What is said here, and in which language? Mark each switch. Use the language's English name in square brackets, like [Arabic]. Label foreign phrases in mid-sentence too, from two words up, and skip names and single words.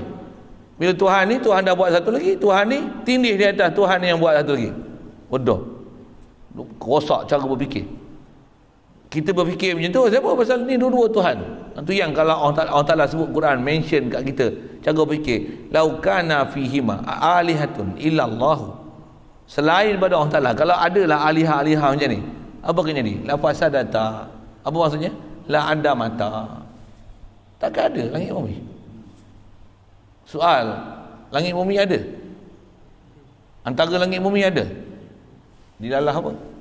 [Malay] Bila Tuhan ni, Tuhan dah buat satu lagi, Tuhan ni tindih di atas Tuhan yang buat satu lagi. Bodoh. Rosak cara berfikir. Kita berfikir macam tu, siapa? Pasal ni dua-dua Tuhan. Itu yang kalau Allah Ta'ala sebut Quran, mention kat kita cara berfikir, [Arabic] لو كان فيهما آلهة إلا الله, [Malay] selain daripada Allah Ta'ala, kalau adalah alihah-alihah macam ni, apa akan jadi? [Arabic] لفسدتا. [Malay] Apa maksudnya? La ada mata. Takkan ada langit bumi. Soal, langit bumi ada? Antara langit bumi ada? Di dalam apa?